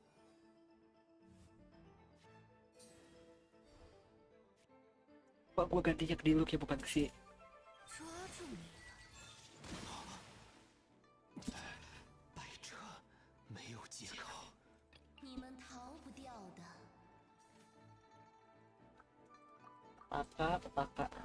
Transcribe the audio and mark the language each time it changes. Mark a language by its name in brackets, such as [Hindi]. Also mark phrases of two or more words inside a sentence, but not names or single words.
[Indonesian] Pak, gua gantinya ke Diluc ya, bukan ke si. [Chinese] 抓住你了！百折没有借口。你们逃不掉的。 [Indonesian] Petaka.